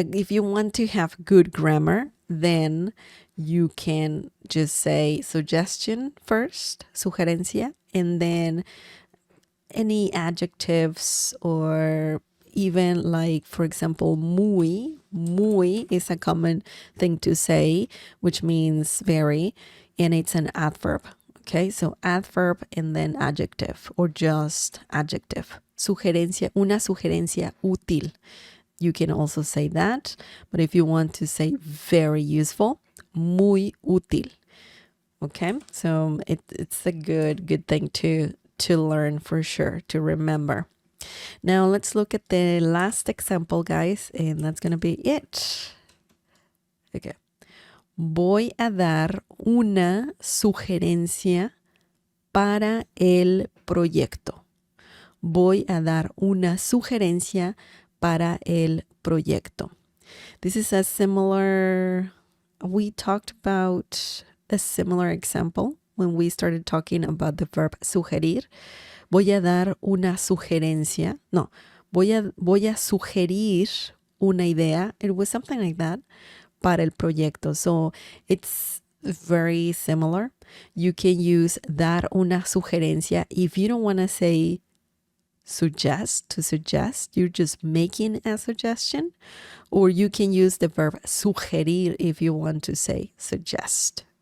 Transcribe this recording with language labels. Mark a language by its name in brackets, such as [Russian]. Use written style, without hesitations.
[English] you want to have good grammar, then you can just say suggestion first, sugerencia, and then any adjectives, or even like, for example, muy is a common thing to say, which means very, and it's an adverb. Okay, so adverb and then adjective, or just adjective. [Spanish] Sugerencia, una sugerencia útil. [English] You can also say that, but if you want to say very useful, [Spanish] muy útil. [English] Okay, so it's a good thing to learn for sure, to remember. Now let's look at the last example, guys, and that's gonna be it. Okay. [Spanish] Voy a dar una sugerencia para el proyecto. Voy a dar una sugerencia para el proyecto. [English] This is a similar, we talked about a similar example when we started talking about the verb sugerir. [Spanish] Voy a dar una sugerencia. No, voy a sugerir una idea. [English] It was something like that. [Spanish] Para el proyecto. [English] So it's very similar. You can use [Spanish] dar una sugerencia [English] if you don't want to say suggest, to suggest, you're just making a suggestion, or you can use the verb sugerir if you want to say suggest.